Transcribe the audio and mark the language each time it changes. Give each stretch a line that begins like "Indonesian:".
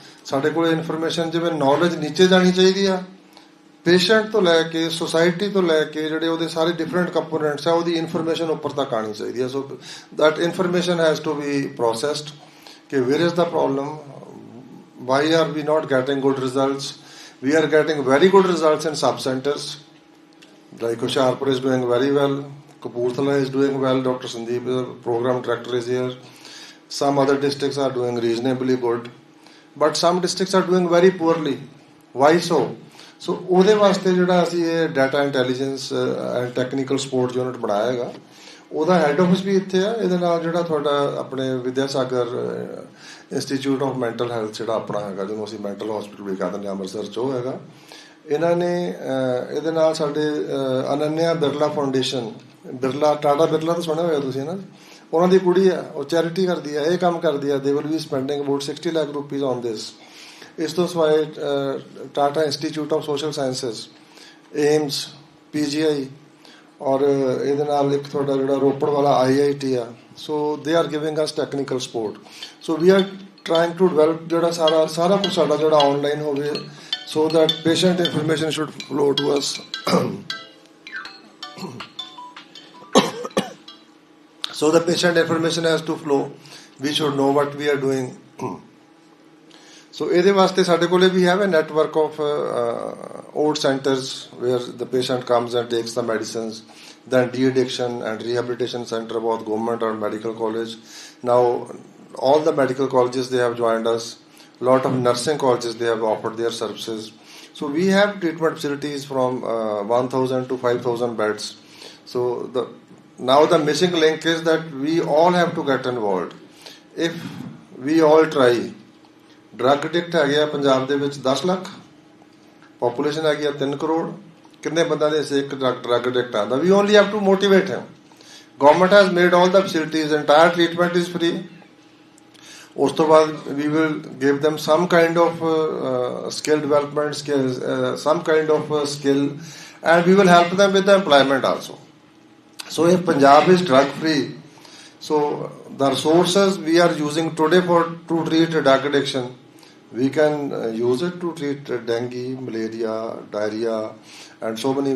Punjabi: ਸਾਡੇ ਕੋਲ ਇਨਫੋਰਮੇਸ਼ਨ, ਜਿਵੇਂ ਨੌਲੇਜ ਨੀਚੇ ਜਾਣੀ ਚਾਹੀਦੀ ਆ, ਪੇਸ਼ੈਂਟ ਤੋਂ ਲੈ ਕੇ, ਸੋਸਾਇਟੀ ਤੋਂ ਲੈ ਕੇ, ਜਿਹੜੇ ਉਹਦੇ ਸਾਰੇ ਡਿਫਰੈਂਟ ਕੰਪੋਨੈਂਟਸ ਆ, ਉਹਦੀ ਇਨਫੋਰਮੇਸ਼ਨ ਉੱਪਰ ਤੱਕ ਆਉਣੀ ਚਾਹੀਦੀ ਹੈ।
English: So that information has to be processed ਕਿ where is the problem, why are we not getting good results. We are getting very good results in sub-centers, like Hoshiarpur is doing very well, Kapurthala is doing well, Dr. Sandeep, the program director, is here. Some other districts are doing reasonably good, but some districts are doing very poorly. Why so?
Punjabi: So ਉਹਦੇ ਵਾਸਤੇ ਜਿਹੜਾ ਅਸੀਂ ਇਹ data intelligence and technical support unit ਬਣਾਇਆ ਹੈਗਾ, ਉਹਦਾ head office ਵੀ ਇੱਥੇ ਆ। ਇਹਦੇ ਨਾਲ ਜਿਹੜਾ ਤੁਹਾਡਾ ਆਪਣੇ ਵਿਦਿਆਸਾਗਰ ਇੰਸਟੀਚਿਊਟ ਆਫ ਮੈਂਟਲ ਹੈਲਥ ਜਿਹੜਾ ਆਪਣਾ ਹੈਗਾ, ਜਿਹਨੂੰ ਅਸੀਂ ਮੈਂਟਲ ਹਸਪੀਟਲ ਵੀ ਕਹਿ ਦਿੰਦੇ ਹਾਂ ਅੰਮ੍ਰਿਤਸਰ 'ਚ, ਉਹ ਹੈਗਾ। ਇਹਨਾਂ ਨੇ ਇਹਦੇ ਨਾਲ ਸਾਡੇ ਅਨੰਨਿਆ ਬਿਰਲਾ ਫਾਊਂਡੇਸ਼ਨ, ਬਿਰਲਾ, ਟਾਟਾ ਬਿਰਲਾ ਤਾਂ ਸੁਣਿਆ ਹੋਇਆ ਤੁਸੀਂ ਨਾ, ਉਹਨਾਂ ਦੀ ਕੁੜੀ ਆ, ਉਹ ਚੈਰਿਟੀ ਕਰਦੀ ਆ, ਇਹ ਕੰਮ ਕਰਦੀ ਆ।
English: They will be spending about 60 lakh rupees on this.
Punjabi: ਇਸ ਤੋਂ ਸਿਵਾਏ Tata institute of social sciences, AIIMS, PGI, ਔਰ ਇਹਦੇ ਨਾਲ ਇੱਕ ਤੁਹਾਡਾ ਜਿਹੜਾ ਰੋਪੜ ਵਾਲਾ IIT ਆ।
English: So they are giving us technical support. So we are trying to develop
Punjabi: ਜਿਹੜਾ ਸਾਰਾ ਕੁਛ ਸਾਡਾ ਜਿਹੜਾ ਆਨਲਾਈਨ ਹੋਵੇ,
English: So that patient information should flow to us. So the patient information has to flow. We should know what we are doing. So
Punjabi: ਇਹਦੇ ਵਾਸਤੇ ਸਾਡੇ ਕੋਲੇ ਵੀ
English: have a network of old centers where the patient comes and takes the medicines. Then de-addiction and rehabilitation center, both government and medical college. Now all the medical colleges, they have joined us. Lot of nursing colleges, they have offered their services. So we have treatment facilities from 1,000 to 5,000 beds. So now the missing link is that we all have to get involved. If we all try,
Punjabi: drug addict ਹੈਗੇ ਆ ਪੰਜਾਬ ਦੇ ਵਿੱਚ 10 lakh, population ਹੈਗੀ ਆ 3 ਕਰੋੜ, ਕਿੰਨੇ ਬੰਦਾ ਦੇ ਇੱਕ drug addict ਆਉਂਦਾ?
English: We only have to motivate him. Government has made all the facilities, entire treatment is free.
Punjabi: ਉਸ ਤੋਂ ਬਾਅਦ
English: we will give them some kind of skill development, some kind of skill and we will help them with the employment also. So if Punjab is drug free, so the resources we are using today to treat drug addiction, we can use it to treat dengue, malaria, diarrhea, and so many.